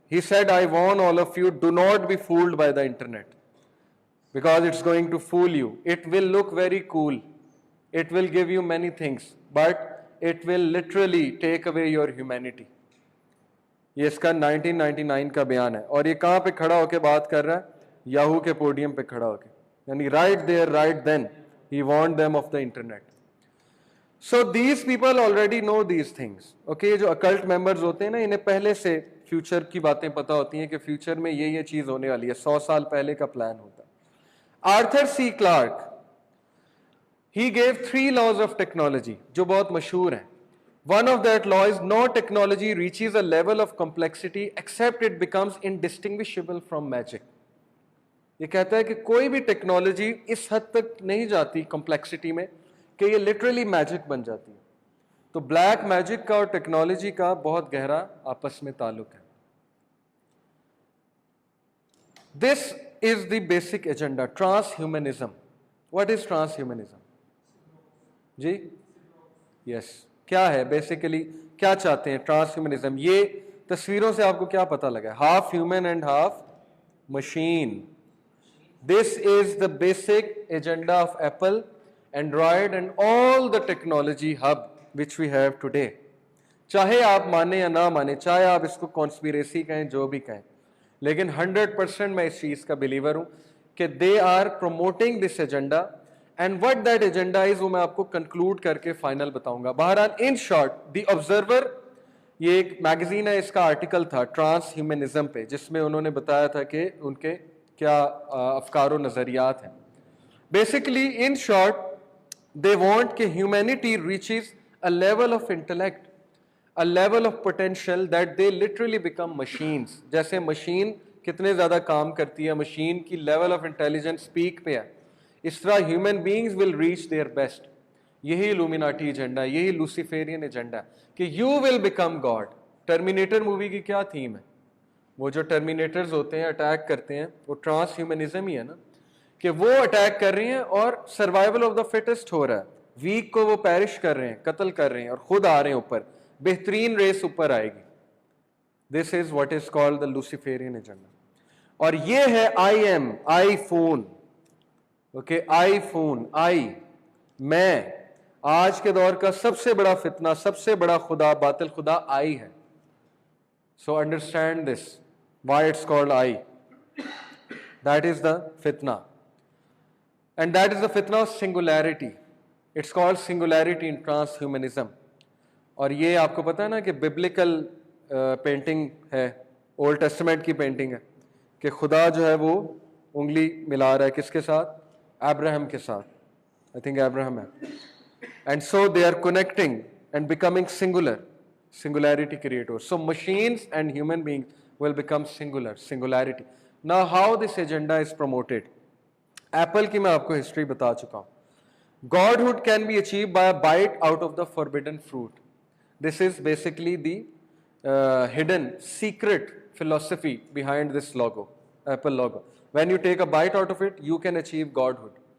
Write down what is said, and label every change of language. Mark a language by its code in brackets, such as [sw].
[en] He said, I warn all of you, do not be fooled by the internet because it's going to fool you. It will look very cool. It will give you many things, but it will literally take away your humanity. [ur] یہ اس کا 1999 کا بیان ہے, اور یہ کہاں پہ کھڑا ہو کے بات کر رہا ہے؟ یاہو کے پوڈیم پہ کھڑا ہو کے, یعنی [en] right there, right then, he warned them of the internet. So these people already know these things. [ur] Okay, یہ جو occult members ہوتے ہیں نا, انہیں پہلے سے فیوچر کی باتیں پتہ ہوتی ہیں کہ فیوچر میں یہ چیز ہونے والی ہے, 100 سال پہلے کا پلان ہوتا ہے. [en] Arthur C Clarke, he gave 3 laws of technology [ur] جو بہت مشہور ہیں. [en] One of that law is no technology reaches a level of complexity except it becomes indistinguishable from magic. [ur] یہ کہتا ہے کہ کوئی بھی ٹیکنالوجی اس حد تک نہیں جاتی کمپلیکسٹی میں کہ یہ لٹرلی میجک بن جاتی ہے. تو بلیک میجک کا اور ٹیکنالوجی کا بہت گہرا آپس میں تعلق ہے. [en] this is the basic agenda, [ur] trans humanism. [en] What is transhumanism? [ur] جی یس, کیا ہے بیسیکلی, کیا چاہتے ہیں ٹرانس ہیومنزم؟ یہ تصویروں سے آپ کو کیا پتہ لگا؟ [en] Half human and half machine. This is the basic agenda of Apple, Android and all the technology hub which we have today. [ur] چاہے آپ مانیں یا نہ مانیں, چاہے آپ اس کو conspiracy کہیں, جو بھی کہیں, لیکن 100% میں اس چیز کا بلیور ہوں کہ [en] they are promoting this agenda, and what that agenda is [ur] وہ میں آپ کو conclude کر کے final بتاؤں گا. بہرحال in short, The Observer یہ ایک میگزین ہے, اس کا آرٹیکل تھا ٹرانس ہیومنزم پہ, جس میں انہوں نے بتایا تھا کہ ان کے کیا افکار و نظریات ہیں. [en] Basically in short, they want کہ humanity reaches a level of intellect, a level of potential that they literally become machines. [ur] جیسے مشین کتنے زیادہ کام کرتی ہے, مشین کی level of intelligence peak پہ ہے, اس طرح [en] human beings will reach their best. [ur] یہی الومیناٹی ایجنڈا, یہی لوسیفیرین ایجنڈا کہ [en] you will become God. [ur] Terminator movie کی کیا تھیم ہے؟ وہ جو ٹرمینیٹرز ہوتے ہیں, اٹیک کرتے ہیں, وہ ٹرانس ہیومنزم ہی ہے نا, کہ وہ اٹیک کر رہی ہیں اور سروائیول آف دا فٹسٹ ہو رہا ہے, ویک کو وہ پیرش کر رہے ہیں, قتل کر رہے ہیں, اور خود آ رہے ہیں اوپر, بہترین ریس اوپر آئے گی. [en] This is what is called the Luciferian agenda. [ur] اور یہ ہے I am, I phone. Okay, I phone, آئی میں. آج کے دور کا سب سے بڑا فتنہ, سب سے بڑا خدا, باطل خدا آئی ہے. [en] So understand this, why it's called AI. That is the فتنہ. And that is the fitna of singularity. It's called singularity in transhumanism. [ur] اور یہ آپ کو پتا ہے نا کہ biblical painting ہے, Old Testament کی painting ہے, کہ خدا جو ہے وہ انگلی ملا رہا ہے کس کے ساتھ؟ ابراہم کے ساتھ. I think ابراہم ہے. [en] And so they are connecting and becoming singular. Singularity creators. So machines and human beings will become singular. Singularity. Now how this agenda is promoted? [ur] Apple کی میں آپ کو ہسٹری بتا چکا ہوں. [en] Godhood can be achieved by a bite out of the forbidden fruit. This is basically the hidden secret philosophy behind this logo, Apple logo. When you take a bite out of it, you can achieve Godhood.